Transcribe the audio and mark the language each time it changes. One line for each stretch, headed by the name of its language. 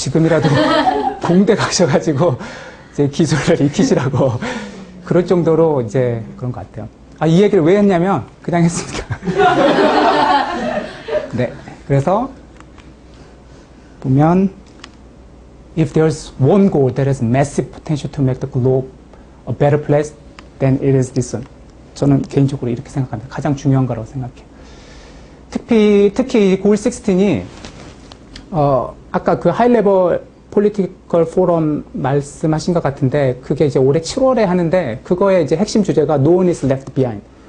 Korean: 지금이라도 공대 가셔가지고 이제 기술을 익히시라고 그럴 정도로 이제 그런 것 같아요. 이 얘기를 왜 했냐면 그냥 했습니다. 네, 그래서 보면
English: if there's one goal that has massive potential to make the globe a better place, then it is this one.
Korean: 저는 개인적으로 이렇게 생각합니다. 가장 중요한 거라고 생각해요. 특히 골 16이 아까 그 하이레벨 폴리티컬 포럼 말씀하신 것 같은데 그게 이제 올해 7월에 하는데 그거의 이제 핵심 주제가
English: No one is left behind.